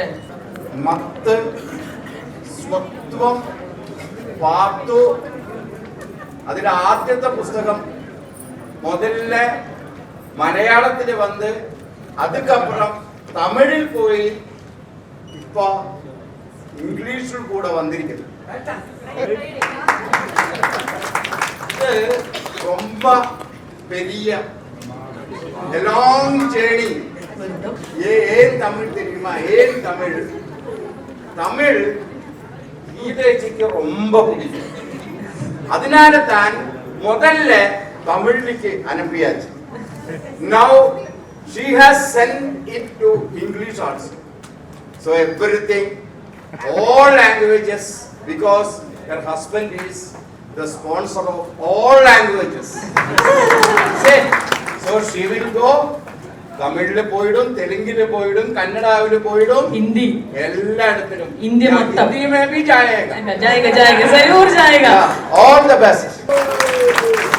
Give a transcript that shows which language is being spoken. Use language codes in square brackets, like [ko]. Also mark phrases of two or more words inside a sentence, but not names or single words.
[ml] മത്ത്, സ്വത്വം, പാത്തു, അതിലെ ആദ്യത്തെ പുസ്തകം മുതലിൽ മലയാളത്തിൽ വന്ന് അതുക്കപ്പുറം തമിഴിൽ പോയി ഇപ്പൊ ഇംഗ്ലീഷിൽ കൂടെ വന്നിരിക്കുന്നു. [ta] இது ரொம்ப பெரிய [en] long journey. [ta] ஏன் தமிழ் தெரியுமா? ஏன் தமிழ்? தமிழ் கீதைக்கு ரொம்ப பிடிக்கும். அதனால தான் முதல்ல தமிழுக்கு அனுப்பியாச்சு. [en] Now she has sent it to English also. So everything, all languages, because her husband is the sponsor of all languages. So she will go [ml] തമിഴില് പോയിടും, തെലുങ്കില് പോയിടും, കന്നഡാവില് പോയിടും, ഹിന്ദി എല്ലായിടത്തിലും. ഇന്ത്യ മൊത്തം [hi] ഹിന്ദി में भी जाएगा. जाएगा जरूर जाएगा. [en] All the best.